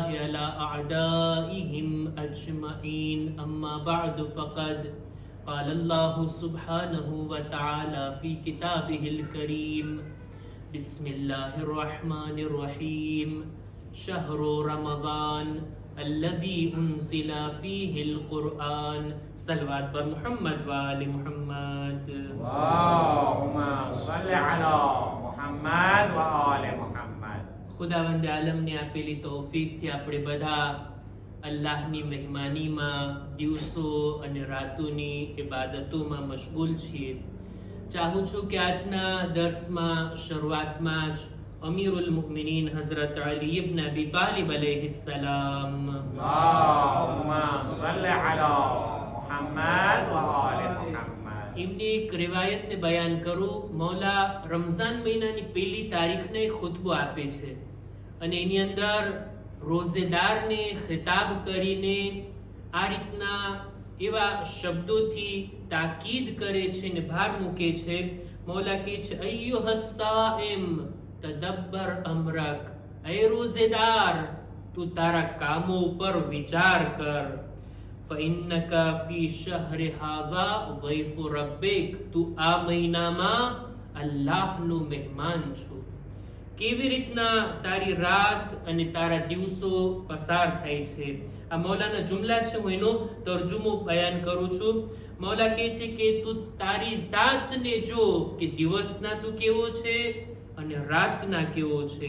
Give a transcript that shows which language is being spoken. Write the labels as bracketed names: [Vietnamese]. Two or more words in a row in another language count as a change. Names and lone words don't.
[Arabic] على أعدائهم أجمعين أما بعد فقد قال الله سبحانه وتعالى في كتابه الكريم بسم الله الرحمن الرحيم شهر رمضان الذي أنزل فيه القرآن صلوات پر محمد وآل محمد اللهم صل على محمد وآل محمد. [Gujarati] ખુદાવંદ આલમને આપેલી તૌફીકથી આપણે બધા અલ્લાહની મહેમાનીમાં દિવસો અને રાતોની ઇબાદતોમાં મશગુલ છીએ. ચાહું છું કે આજના દર્સમાં શરૂઆતમાં જ અમીરુલ મુમિનીન હઝરત અલી ઇબ્ન અબી તાલિબ અલૈહિસ્સલામ [Arabic] اللهم صل على محمد وآل محمد. [Gujarati] એમની એક રિવાયતને બયાન કરું. મૌલા રમઝાન મહિનાની પહેલી તારીખને ખુતબો આપે છે અને એની અંદર રોઝેદારને ખિતાબ કરીને આ રીતના એવા શબ્દોથી તાકીદ કરે છે ને ભાર મૂકે છે. મૌલા કહે છે [Arabic] أيها الصائم تدبر أمرك, [Gujarati] એ રોઝેદાર તું તારા કામો ઉપર વિચાર કર. [Arabic] فإنك في شهر هذا ضيف ربك, [Gujarati] તું આ મહિનામાં અલ્લાહનો મહેમાન છો. કેવી રીતના તારી રાત અને તારા દિવસો પસાર થાય છે. આ મૌલાના જુમલા છે, હું એનો તર્જુમો બયાન કરું છું. મૌલા કહે છે કે તું તારી જાતને જો કે દિવસના તું કેવો છે અને રાતના કેવો છે.